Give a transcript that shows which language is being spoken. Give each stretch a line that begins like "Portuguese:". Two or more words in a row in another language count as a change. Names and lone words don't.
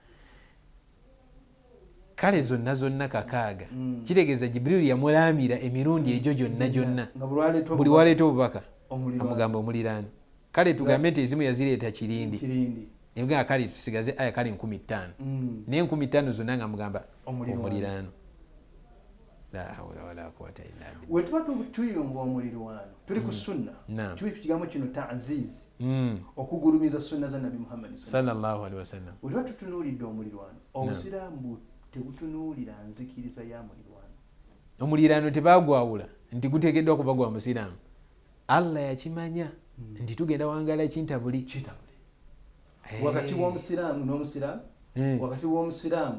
Ganda: Kale zonna 6 kitegeeza Jibriilu yamulaamira emirundi egyo gyonna buli waleeta obubaka amugamba omuliraano. Kale tugambe nti ezimu yazireeta kirindi nga kale tusigaze aya kale 15 naye 15 zonna nga mugamba omuliraano.
Arabic: لا حول ولا قوة إلا بالله.
Ganda: Wetuba tuyunga omulirwano tuli ku sunna tuli ku kigambo kino ta'ziz okugulumiza sunna za Nabi Muhammad
Arabic: صلى الله عليه وسلم.
Ganda: Wetuba tutunuulidde omulirwano obusiraamu tebutunuulira nzikiriza ya mulirwano. Omuliraano tebagwawula nti guteekeddwa kuba gwa musiraamu. Allah yakimanya nti tugenda wangala kintabuli wakati w'omusiraamu n'omusiraamu wakati w'omusiraamu